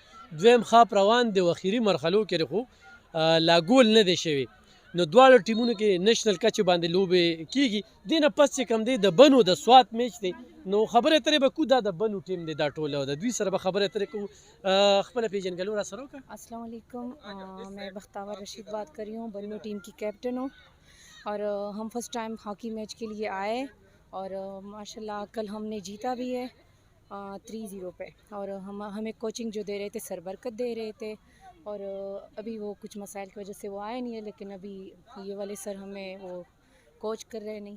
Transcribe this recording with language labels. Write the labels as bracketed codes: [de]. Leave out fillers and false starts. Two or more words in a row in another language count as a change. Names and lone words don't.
[ps] دویم خاپ روان دی او اخري مرحلو کې خو لا ګول نه دی شوی. نو دواړو ټیمونو کې نېشنل کچې باندې لوبې کېږي. دې نه پس چې کوم دی د بنو د سوات میچ دی نو خبرې اترې به کوو. دا د بنو ټیم دی دا ټوله د دوی سره به خبرې اترې کوو. خپله پیژنګلو را سره وکړه. [ar] السلام علیکم، [ur] میں بختاور رشید بات کر رہی ہوں، بنو ٹیم کی کیپٹن ہوں، اور ہم [en] first time hockey match [ur] کے لیے آئے اور ماشاءاللہ کل ہم نے جیتا بھی ہے 3-0 پہ، اور ہمیں کوچنگ جو دے رہے تھے سر برکت دے رہے تھے، اور ابھی وہ کچھ مسائل کی وجہ سے وہ آئے نہیں ہے، لیکن ابھی یہ والے سر ہمیں وہ کوچ کر رہے نہیں.